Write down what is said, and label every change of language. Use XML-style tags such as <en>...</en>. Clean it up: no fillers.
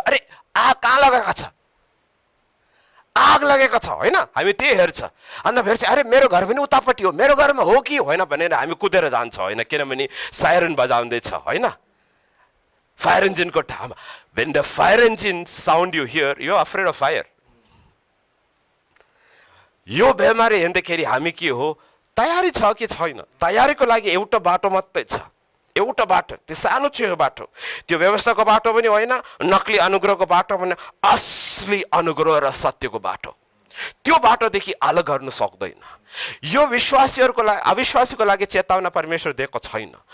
<ne>अरे आग कहाँ लगाएको छ? आग लगेको छ, होइन? हामी त्यही हेर्छ। अन्त फेरि अरे मेरो घर पनि उतापट्टि हो, मेरो घरमा हो कि होइन भनेर हामी कुदेर जान्छ, होइन? किनभने साइरन बजाउँदैछ, होइन?</ne> <en>Fire engine</en> <ne>ko ठाउँमा।</ne> <en>When the fire engine sound you hear, you are afraid of fire.</en> <ne>यो बेमारी हेर्दाखेरि हामी के हो? तयारी छ कि छैन? तयारीको लागि एउटा बाटो मात्रै छ। एउटा बाटो, त्यो सानो छ बाटो। त्यो व्यवस्थाको बाटो पनि होइन, नकली अनुग्रहको बाटो पनि, असली अनुग्रह र सत्यको बाटो। त्यो बाटोदेखि अलग गर्न सक्दैन। यो विश्वासीहरूको लागि, अविश्वासीको लागि चेतावना परमेश्वर दिएको छैन।</ne>